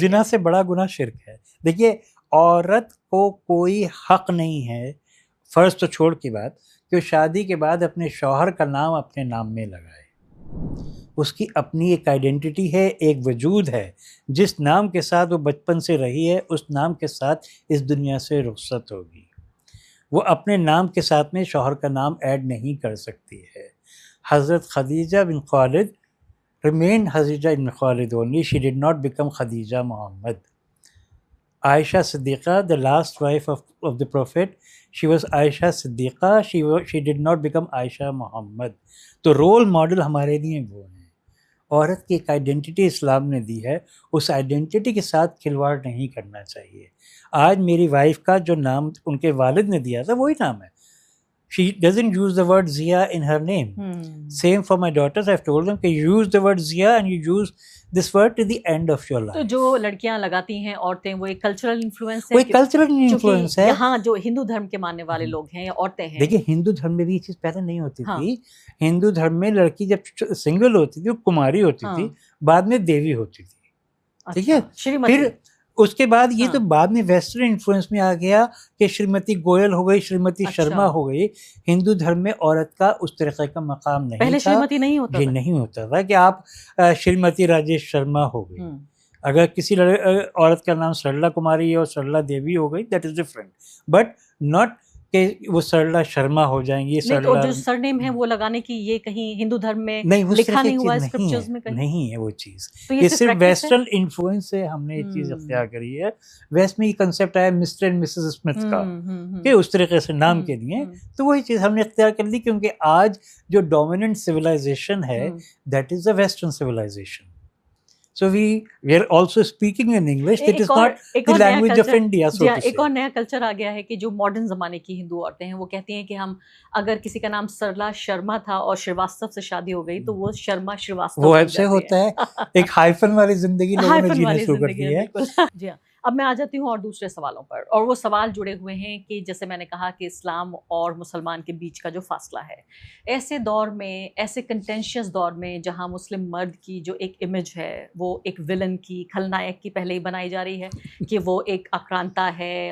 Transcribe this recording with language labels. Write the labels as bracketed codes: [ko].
[hi] जिना से बड़ा गुनाह शिर्क है। देखिए, औरत को कोई हक नहीं है, फर्ज तो छोड़ की बात, कि शादी के बाद अपने शौहर का नाम अपने नाम में लगाए। उसकी अपनी एक आइडेंटिटी है, एक वजूद है। जिस नाम के साथ वो बचपन से रही है उस नाम के साथ इस दुनिया से रुखसत होगी। वो अपने नाम के साथ में शौहर का नाम ऐड नहीं कर सकती है। हज़रत खदीजा बिन Khalid [en] remained Khadija ibn Khalid only. She did not become Khadija Muhammad. Aisha Siddiqa, the last wife of the Prophet, she was Aisha Siddiqa. She did not become Aisha Muhammad. [hi] तो रोल मॉडल हमारे लिए वो हैं। औरत की एक identity इस्लाम ने दी है, उस आइडेंटिटी के साथ खिलवाड़ नहीं करना चाहिए। आज मेरी वाइफ का जो नाम उनके वालिद ने दिया था वही नाम है। [en] She doesn't use the word Zia in her name. Same for my daughters. I've told them कि use the word Zia and you use this word to the end of your life. [hi] तो जो लड़कियां लगाती हैं औरतें, वो एक cultural influence है। वो एक कल्चरल इन्फ्लुएंस है। यहाँ जो हिंदू धर्म के मानने वाले लोग हैं या औरतें हैं। देखिए, हिंदू धर्म में भी ये चीज पहले नहीं होती थी। हिंदू धर्म में लड़की जब सिंगल होती थी, कुमारी होती थी, बाद में देवी होती थी। ठीक है, फिर उसके बाद ये तो बाद में वेस्टर्न इन्फ्लुएंस में आ गया कि श्रीमती गोयल हो गई, श्रीमती शर्मा हो गई। हिंदू धर्म में औरत का उस तरह का मकाम नहीं पहले था। श्रीमती नहीं होता ये नहीं होता था कि आप श्रीमती राजेश शर्मा हो गई। अगर किसी औरत का नाम सरला कुमारी और सरला देवी हो गई, [en] that is different, but not [hi] कि वो सरला शर्मा हो जाएंगी। सरला जो सरनेम है वो लगाने की ये कहीं हिंदू धर्म में लिखा नहीं हुआ है, स्क्रिप्चर्स में कहीं नहीं है वो चीज। तो ये सिर्फ वेस्टर्न इन्फ्लुएंस से हमने ये चीज अख्तियार करी है। वेस्ट में ये कंसेप्ट आया मिस्टर एंड मिसेस स्मिथ का कि उस तरीके से नाम के लिए, तो वही चीज हमने अख्तियार कर ली, क्योंकि आज जो डोमिनेंट सिविलाइजेशन है [en] That is the western civilisation. So we are also speaking in English. That is not the language of India, so to say. [hi] एक और नया कल्चर आ गया है कि जो मॉडर्न जमाने की हिंदू औरतें हैं वो कहती हैं कि हम अगर किसी का नाम सरला शर्मा था और श्रीवास्तव से शादी हो गई तो वो शर्मा श्रीवास्तव वो ऐसे होता है। एक हाइफन वाली जिंदगी लोगों ने जीना शुरू कर दी है। जी हाँ, अब मैं आ जाती हूँ और दूसरे सवालों पर, और वो सवाल जुड़े हुए हैं कि जैसे मैंने कहा कि इस्लाम और मुसलमान के बीच का जो फासला है, ऐसे दौर में, ऐसे कंटेंशियस दौर में जहाँ मुस्लिम मर्द की जो एक इमेज है वो एक विलन की, खलनायक की पहले ही बनाई जा रही है कि वो एक आक्रांता है।